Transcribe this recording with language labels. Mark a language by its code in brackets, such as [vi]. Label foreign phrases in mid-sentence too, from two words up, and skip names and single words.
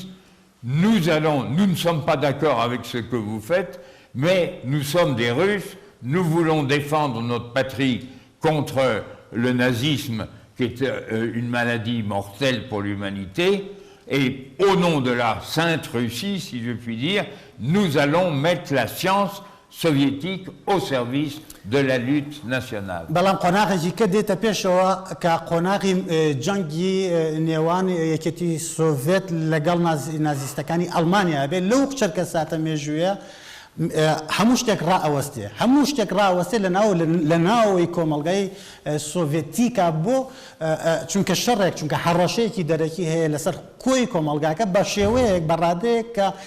[fr] « nous ne sommes pas d'accord avec ce que vous faites, mais nous sommes des Russes, nous voulons défendre notre patrie contre le nazisme qui est une maladie mortelle pour l'humanité, et au nom de la Sainte Russie, si je puis dire, nous allons mettre la science soviétique au service de la lutte nationale. [ckb] بەڵام قۆناغێکی کە دێتە پێشەوە کە قۆناغی جەنگی نێوان یەکێتی سۆڤێت لەگەڵ نازیستەکانی ئەڵمانیا بێت لەو چەرکە ساتە مێژوویە هەموو شتێک ڕائەوەستێ لە ناوەوەی کۆمەڵگەی سۆڤێتیکا بۆ چونکە شەڕێک چونکە هەڕەشەیەکی دەرەکی هەیە لەسەر کۆی کۆمەڵگاکە بە شێوەیەک بەڕادەیەک کە